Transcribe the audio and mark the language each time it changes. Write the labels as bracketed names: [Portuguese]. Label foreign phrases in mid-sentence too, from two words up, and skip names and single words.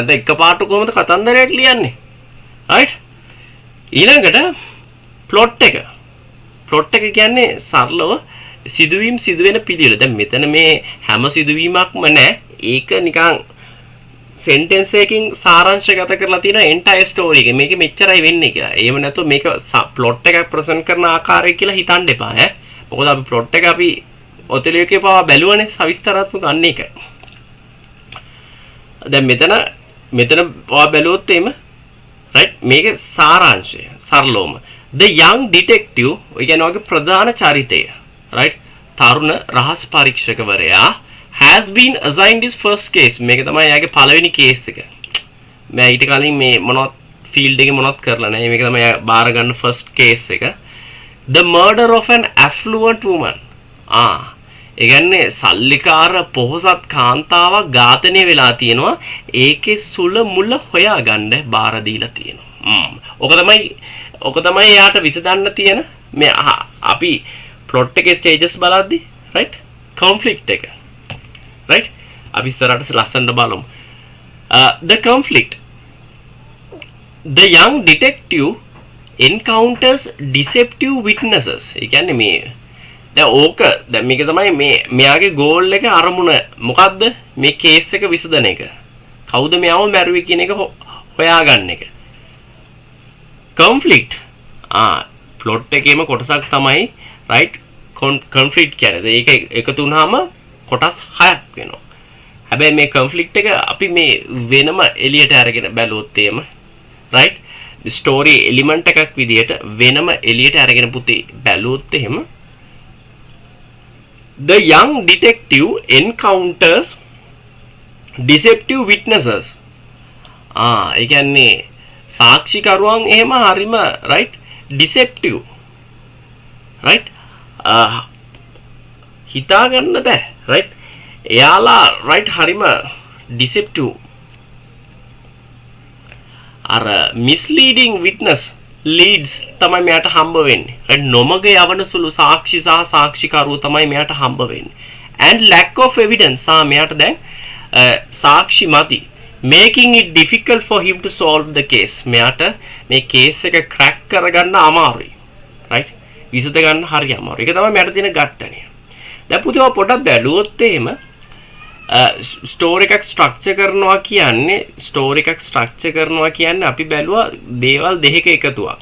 [Sinhala] නැත්නම් එකපාරට කොහොමද කතන්දරයක් ලියන්නේ? right. ඊළඟට ප්ලොට් එක කියන්නේ සරලව සිදුවෙන පිළිවෙල. දැන් මෙතන මේ හැම සිදුවීමක්ම නැහැ. ඒක නිකන් sentence එකකින් සාරාංශගත කරලා තියෙන [English] entire story [Sinhala] එක. මේක මෙච්චරයි වෙන්නේ කියලා. එහෙම නැත්නම් මේක plot එකක් present කරන ආකාරය කියලා හිතන්න එපා ඈ. මොකද අපි plot එක අපි ඔතෙලිය එකේ පාවා බැලුවනේ සවිස්තරාත්මක අන්න එක. දැන් මෙතන ඔයා බැලුවොත් එimhe right මේක සාරාංශය සරලවම [English] the young detective [Sinhala] ඒ කියන්නේ ඔයගේ ප්‍රධාන චරිතය right තරුණ රහස් පරීක්ෂකවරයා [English] has been assigned his first case. [Sinhala] මේක තමයි යාගේ පළවෙනි කේස් එක. මම ඊට කලින් මේ මොනවත් ෆීල්ඩ් එකේ මොනවත් කරලා නැහැ. මේක තමයි බාර ගන්න [English] first case [Sinhala] එක. [English] The murder of an affluent woman. [Sinhala] ඒ කියන්නේ සල්ලිකාර පොහොසත් කාන්තාවක් ඝාතනය වෙලා තියෙනවා. ඒකේ සුල මුල හොයාගන්න බාර දීලා තියෙනවා. ඔක තමයි යාට විසඳන්න තියෙන මේ අපි plot එකේ stages බලද්දි [English] right conflict [Sinhala] එක. right අපි ඉස්සරහට ලස්සනට බලමු. [English] The conflict. The young detective encounters deceptive witnesses. [Sinhala] ඒ කියන්නේ මේ දැන් මේක තමයි මෙයාගේ ගෝල් එක අරමුණ මොකද්ද? මේ කේස් එක විසඳන එක. කවුද මෙයාව මැරුවේ කියන එක හොයාගන්න එක. [English] conflict plot [Sinhala] එකේම කොටසක් තමයි [English] right conflict [Sinhala] කියන්නේ. ඒක එකතු වුනහම කොටස් 6ක් වෙනවා. හැබැයි මේ conflict එක අපි මේ වෙනම එළියට අරගෙන බැලුවොත් එහෙම right [English] story element [Sinhala] එකක් විදියට වෙනම එළියට අරගෙන පුතේ බැලුවොත් එහෙම [English] the young detective encounters deceptive witnesses. [Sinhala] ඒ කියන්නේ සාක්ෂිකරුවන් එහෙම හරිම [English] right deceptive right [Sinhala] හිතා ගන්න බෑ right එයාලා right හරිම deceptive අර [English] misleading witness leads [Sinhala] තමයි මෙයාට හම්බ වෙන්නේ. right නොමග යවන සුළු සාක්ෂි සහ සාක්ෂිකරුවෝ තමයි මෙයාට හම්බ වෙන්නේ. [English] and lack of evidence [Sinhala] මෙයාට දැන් සාක්ෂි මදි. [English] making it difficult for him to solve the case. [Sinhala] මෙයාට මේ කේස් එක crack කරගන්න අමාරුයි. right විසඳ ගන්න හරි අමාරුයි. ඒක තමයි මෙයාට තියෙන ගැටණිය. දැන් පුතේ ඔය පොඩක් බැලුවොත් එහෙම ස්ටෝරි එකක් ස්ට්‍රක්චර් කරනවා කියන්නේ අපි බැලුවා දේවල් දෙකක එකතුවක්.